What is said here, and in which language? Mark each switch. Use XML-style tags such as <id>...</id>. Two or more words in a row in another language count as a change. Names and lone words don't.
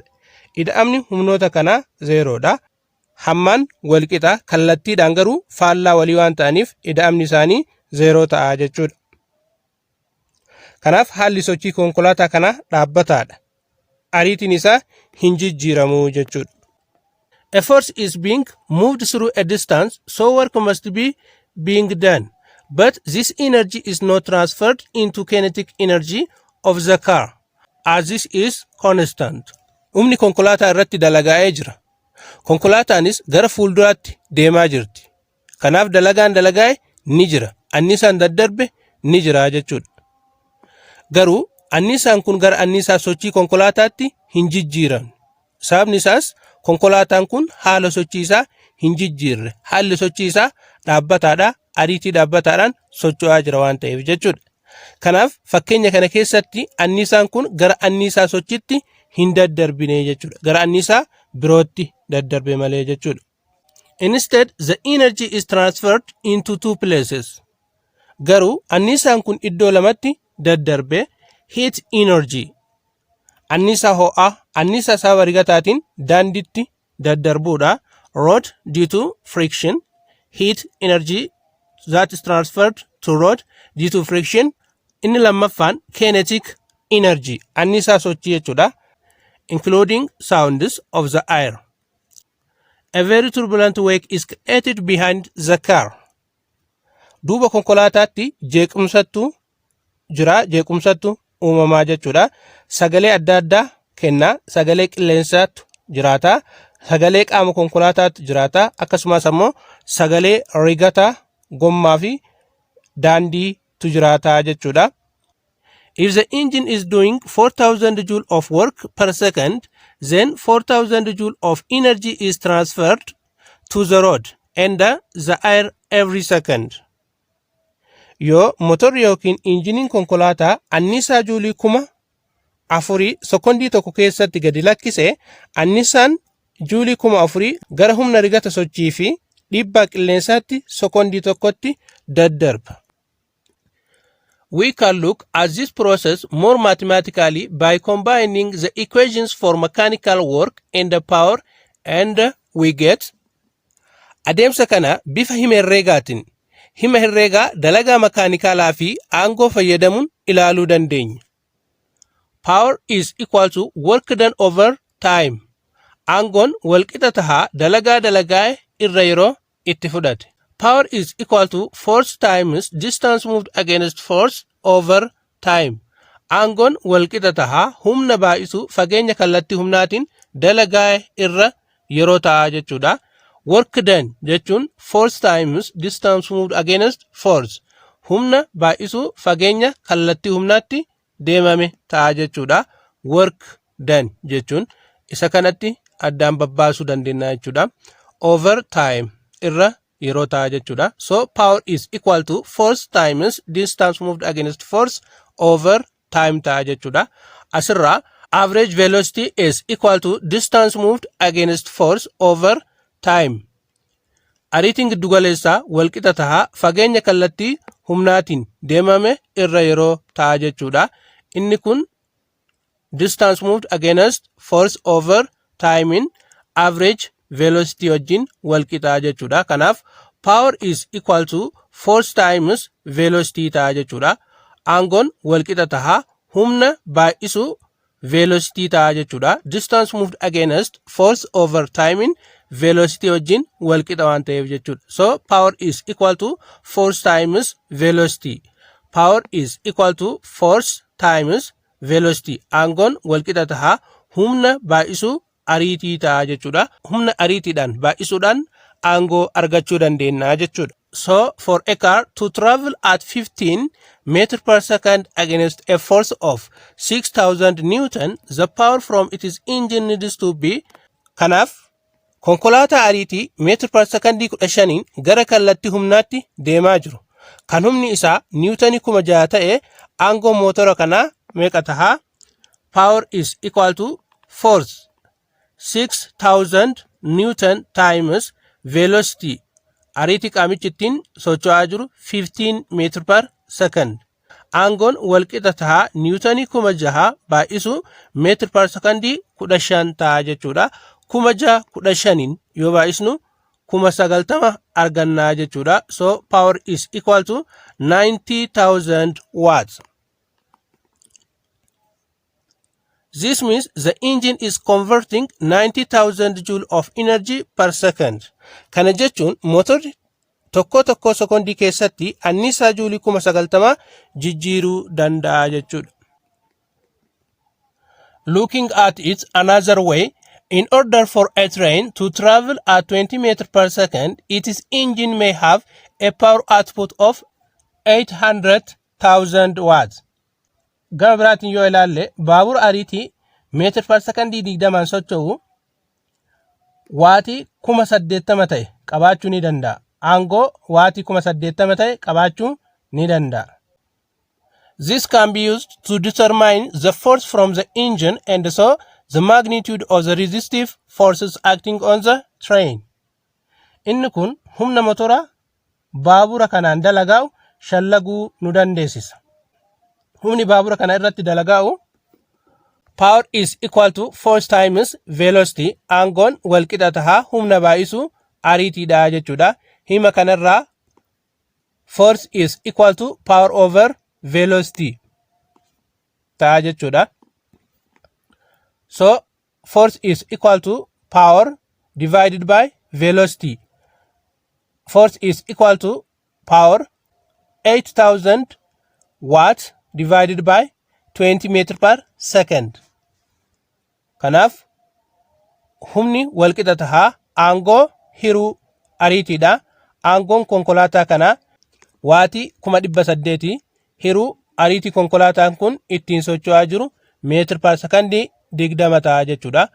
<om>Ida'amni humnoota kanaa 0dha. Hammaan wal qixa, kallattiidhaan garuu faallaa walii waan ta'aniif ida'amni isaanii 0 ta'a jechuudha. Kanaaf haalli sochii konkolaataa kanaa dhaabbataadha. Ariitiin isaa hin jijjiiramu jechuudha.</om> <en>A force is being moved through a distance, so work must be being done. But this energy is not transferred into kinetic energy of the car, as this is constant.</en> <om>Humni konkolaataa irratti dalaga'ee jira. Konkolaataanis gara fuulduraatti deemaa jirti. Kanaaf dalagaan dalaga'e ni jira. Annisaan daddarbe ni jira jechuudha. Garuu annisaan kun gara annisaa sochii konkolaataatti hin jijjiiramne. Sababni isaas konkolaataan kun haala sochii isaa hin jijjiirre. Haalli sochii isaa dhaabbataadha. Ariitii dhaabbataadhaan socho'aa jira waan ta'eef jechuudha. Kanaaf fakkeenya kana keessatti annisaan kun gara annisaa sochiitti hin daddarbine jechuudha. Gara annisaa birootti daddarbe malee jechuudha.</om> <en>Instead, the energy is transferred into 2 places.</en> <om>Garuu annisaan kun iddoo lamatti daddarbe.</om> <en>Heat energy,</en> <om>annisaa ho'aa, annisaa sababa rigataatiin daandiitti daddarbuudha.</om> <en>Road due to friction. Heat energy that is transferred to road due to friction.</en> <om>Inni lammaffaan</om> <en>kinetic energy,</en> <om>annisaa sochii jechuudha.</om> <en>Including sounds of the air. A very turbulent wake is created behind the car.</en> <om>Duuba konkolaataatti jeequmsattu jira, jeequmsattu uumamaa jechuudha. Sagalee adda addaa kenna. Sagalee qilleensaatu jiraata. Sagalee qaama konkolaataatu jiraata. Akkasumas ammoo sagalee rigata gommaa fi daandiitu jiraata jechuudha.</om> <en>If the engine is doing 4000 joule of work per second, then 4000 joule of energy is transferred to the road and the air every second.</en> <om>Yoo motorri yookiin injiniin konkolaataa annisaa juulii 4000 sekondii tokko keessatti gadi lakkise, annisaan juulii 4000 gara humna rigata sochii fi dhiibbaa qilleensaatti sekondii tokkotti daddarba.</om> <en>We can look at this process more mathematically by combining the equations for mechanical work and the power, and we get.</en> <om>Adeemsa kana bifa hima herreegaatiin, hima herreegaa dalagaa makaanikaalaa fi aangoo fayyadamuun ilaaluu dandeenya.</om> <en>Power is equal to work done over time.</en> <om>Aangoon walqixa tahaa dalagaa irra yeroo itti fudhate.</om> <en>Power is equal to force times distance moved against force over time.</en> <om>Aangoon walqixa tahaa humna baay'isu fageenya kallattii humnaatiin dalagaa irra yeroo ta'a jechuudha.</om> <en>Work done jechuun force times distance moved against force.</en> <om>Humna baay'isu fageenya kallattii humnaatti deemame ta'a jechuudha.</om> <en>Work done</en> <om>jechuun isa kanatti addaan babbaasuu dandeenya jechuudha.</om> <en>Over time</en> <om>irra yeroo ta'a jechuudha. So power is equal to force times distance moved against force over time ta'a jechuudha.</om> <en>Asirraa average velocity is equal to distance moved against force over time.</en> <om>Ariitiin giddugaleessaa walqixa tahaa fageenya kallattii humnaatiin deemame irra yeroo ta'a jechuudha. Inni kun</om> <en>distance moved against force over time in average velocity</en> <om>wajjin walqixa jechuudha.</om> <en>Kanaaf power is equal to force times velocity</en> <om>ta'a jechuudha. Aangoon walqixa tahaa humna baay'isu velocity ta'a jechuudha.</om> <en>Distance moved against force over time in velocity</en> <om>wajjin walqixa waan ta'eef jechuudha.</om> <en>So power is equal to force times velocity. Power is equal to force times velocity.</en> <om>Aangoon walqixa tahaa humna baay'isu ariitii ta'a jechuudha. Humna ariitiidhaan baay'isuudhaan aangoo argachuu dandeenya jechuudha.</om> <en>So for a car to travel at 15 meters per second against a force of 6000 Newton, the power from its engine needs to be.</en> <om>Kanaaf konkolaataa ariitii meetir per secondii 15 gara kallattii humnaatti deemaa jiru. Kan humni isaa niwutanii 6,000 ta'e aangoo mootora kanaa meeqa tahaa?</om> <en>Power is equal to force 6000 Newton times velocity.</en> <om>Ariitii qaamichi ittiin socho'aa jiru 15 meetir per second. Aangoon walqixa tahaa niwutanii 6,000 baay'isu meetir per secondii 15 tahaa jechuudha. 6,015 yoo baay'isnu 90,000 argannaa jechuudha.</om> <en>So power is equal to 90,000 watts. This means the engine is converting 90,000 joule of energy per second.</en> <om>Kana jechuun motorri tokko sekondii keessatti anniisaa juulii 90,000 jijjiiruu danda'a jechuudha.</om> <en>Looking at it another way, in order for a train to travel at 20 meters per second, its engine may have a power output of 800,000 watts.</en> <om>Gama biraatiin yoo ilaalle baabura ariitii meetir per secondii 20 socho'u waatii 80,000 ta'e qabaachuu ni danda'a. Aangoo waatii 80,000 ta'e qabaachuu ni danda'a.</om> <en>This can be used to determine the force from the engine and so the magnitude of the resistive forces acting on the train.</en> <om>Inni kun humna motora baabura kanaan dalagaa'u shallaguu nu dandeessisa. Humni baabura kana irratti dalagaa'u</om> <en>power is equal to force times velocity.</en> <om>Aangoon walqixa tahaa humna baay'isu ariitiidha jechuudha. Hima kanarraa</om> <en>force is equal to power over velocity</en> <om>ta'a jechuudha.</om> <en>So force is equal to power divided by velocity. Force is equal to power 8,000 watts divided by 20 meters per second.</en> <om>Kanaaf humni walqixa tahaa aangoo hiruu ariitiidha. Aangoon konkolaataa kanaa waatii 800 hiruu ariitii konkolaataan kun ittiin socho'aa jiru meetir per secondii 20 ta'a jechuudha.</om>